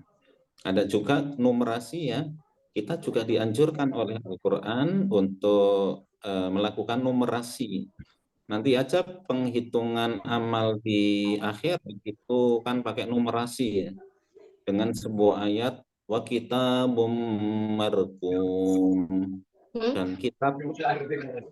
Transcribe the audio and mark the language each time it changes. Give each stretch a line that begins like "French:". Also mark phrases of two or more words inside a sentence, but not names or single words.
Indonesian: Ada juga numerasi ya, kita juga dianjurkan oleh Al-Quran untuk melakukan numerasi. Nanti aja penghitungan amal di akhir itu kan pakai numerasi ya, dengan sebuah ayat
Arabic: وكتاب مرقوم
Indonesian: dan kitab